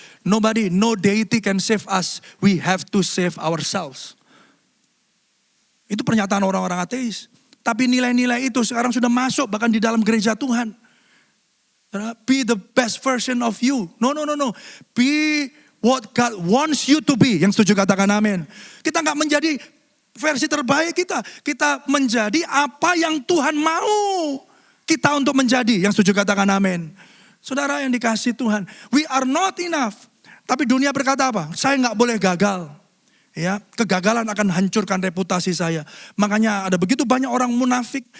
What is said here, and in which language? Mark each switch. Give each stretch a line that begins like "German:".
English: Nobody, no deity can save us, we have to save ourselves.
Indonesian: Itu pernyataan orang-orang ateis. Tapi nilai-nilai itu sekarang sudah masuk bahkan di dalam gereja Tuhan.
English: Be the best version of you. No. Be what God wants you to be.
Indonesian: Yang setuju katakan amin. Kita gak menjadi versi terbaik kita. Kita menjadi apa yang Tuhan mau kita untuk menjadi. Yang setuju katakan amin. Saudara yang dikasih Tuhan.
English: We are not enough.
Indonesian: Tapi dunia berkata apa? Saya gak boleh gagal. Ya, kegagalan akan hancurkan reputasi saya. Makanya ada begitu banyak orang munafik.